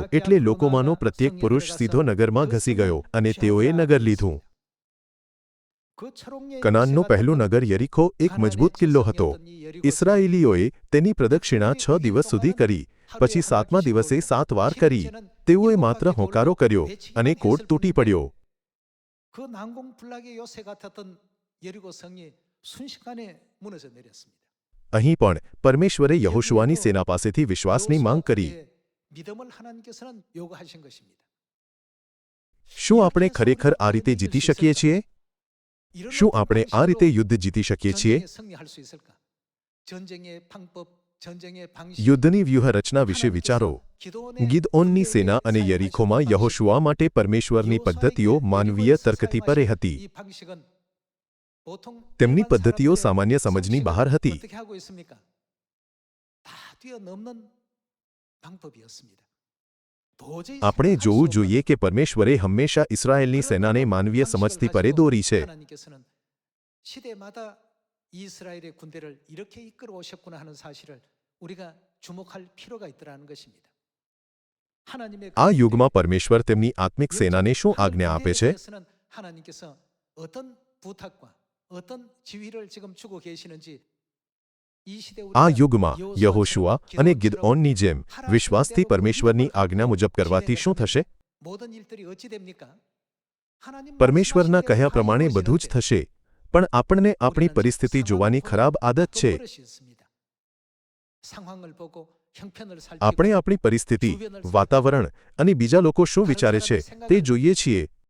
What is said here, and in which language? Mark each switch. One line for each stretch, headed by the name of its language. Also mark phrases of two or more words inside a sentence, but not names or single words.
Gujarati: એટલે લોકોમાંનો પ્રત્યેક પુરુષ સીધો નગરમાં ઘસી ગયો, અને તેઓએ નગર લીધું. કનાનનું પહેલું નગર યરીખો એક મજબૂત કિલ્લો હતો. ઇસ્રાયેલીઓએ તેની પ્રદક્ષિણા 6 દિવસ સુધી કરી, પછી 7મા દિવસે 7 વાર કરી. તેઓએ માત્ર હોકારો કર્યો, અને કોટ તૂટી પડ્યો.
Korean: 그 난공불락의 요새 같았던 여리고 성이 순식간에 무너져 내렸습니다.
Gujarati: અહીં પણ પરમેશ્વરે યહોશુઆની સેના પાસેથી વિશ્વાસની માંગ કરી.
Korean: 믿음을 하나님께서는 요구하신 것입니다.
Gujarati: શું આપણે ખરેખર આ રીતે જીતી શકીએ છીએ? શું આપણે આ રીતે યુદ્ધ જીતી શકીએ છીએ?
Korean: 전쟁의 방법, 전쟁의 방식,
Gujarati: યુદ્ધની વ્યૂહરચના વિશે વિચારો. ગિદઓનની સેના અને યરીખોમાં યહોશુઆ માટે પરમેશ્વરની પદ્ધતિઓ માનવીય તર્કથી પરે હતી. તેમની પદ્ધતિઓ સામાન્ય સમજની બહાર હતી. આપણે જોવું જોઈએ કે પરમેશ્વરે હંમેશા ઇસ્રાયેલની સેનાને માનવીય સમજથી પરે દોરી છે.
Korean: 시대마다 이스라엘의 군대를 이렇게 이끌어 오셨구나 하는 사실을 우리가 주목할 필요가 있더라는 것입니다.
Gujarati: આ યુગમાં પરમેશ્વર તેમની આત્મિક સેનાને શું આજ્ઞા આપે છે?
Korean: 하나님께서 어떤 부탁과 어떤 지휘를 지금 주고 계시는지 이 시대
Gujarati: આ યુગમાં યહોશુઆ અને ગિદઓનની જેમ વિશ્વાસથી પરમેશ્વરની આજ્ઞા મુજબ કરવાથી શું થશે?
Korean: 모든 일들이 어찌 됩니까?
Gujarati: પરમેશ્વરના કહ્યા પ્રમાણે બધું જ થશે, પણ આપણને આપણી પરિસ્થિતિ જોવાની ખરાબ આદત છે. આપણે આપણી પરિસ્થિતિ, વાતાવરણ અને બીજા લોકો શું વિચારે છે તે જોઈએ છીએ.